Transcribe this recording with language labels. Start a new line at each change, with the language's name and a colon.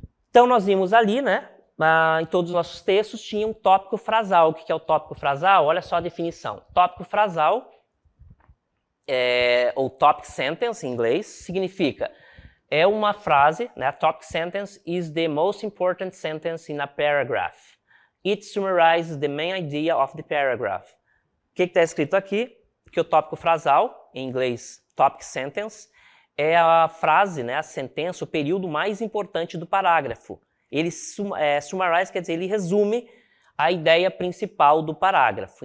Portuguese: Então, nós vimos ali, né, em todos os nossos textos, tinha um tópico frasal. O que é o tópico frasal? Olha só a definição. Tópico frasal, ou
English: topic sentence
Portuguese: em inglês, significa é uma frase, né,
English: a topic sentence is the most important sentence in a paragraph. It summarizes the main idea of the paragraph.
Portuguese: O que está escrito aqui? Que o tópico frasal, em inglês topic sentence, é a frase, né, a sentença, o período mais importante do parágrafo. Ele summarize, quer dizer, ele resume a ideia principal do parágrafo.